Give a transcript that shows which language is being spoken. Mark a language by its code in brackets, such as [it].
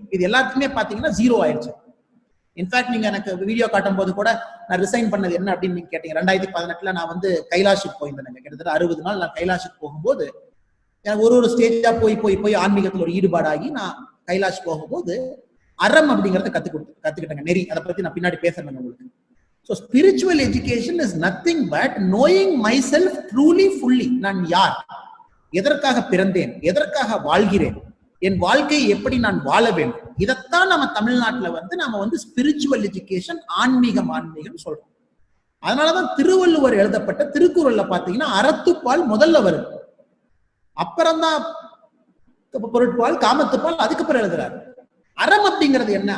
[ta] இது எல்லாத்துக்குமே பாத்தீங்கன்னா 0 ஆயிடுச்சு. இன்ஃபேக்ட் நீங்க எனக்கு வீடியோ காட்டும் போது கூட நான் ரிசைன் பண்ணது என்ன அப்படின்னு நீங்க கேட்டீங்க. 2018 நான் கைலாஷுக்கு போயிருந்தேன். கிட்டத்தட்ட 60 நாள் நான் கைலாஷுக்கு போகும்போது எனக்கு ஒரு ஸ்டேஜா போய் ஆன்மீகத்துல ஒரு ஈடுபாடாகி நான் கைலாஷ் போகும்போது அறம் அப்படிங்கறத கத்துக்கிட்டேங்க. நெறி, அதை பத்தி நான் பின்னாடி பேசுறேன் உங்களுக்கு. [en] So spiritual education is nothing but knowing myself truly, fully. [ta] நான் யார், எதற்காக பிறந்தேன், எதற்காக வாழ்கிறேன், என் வாழ்க்கையை எப்படி நான் வாழ வேண்டும், இதைத்தான் நம்ம தமிழ்நாட்டுல நாம ஸ்பிரிச்சுவல் எஜுகேஷன், ஆன்மீகம் சொல்றோம். அதனாலதான் திருவள்ளுவர் எழுதப்பட்ட திருக்குறள்ல பாத்தீங்கன்னா அறத்துப்பால் முதல்ல வருது, அப்புறம்தான் பொருட்பால், காமத்துப்பால் அதுக்கப்புறம் எழுதுறாரு. அறம் அப்படிங்கிறது என்ன?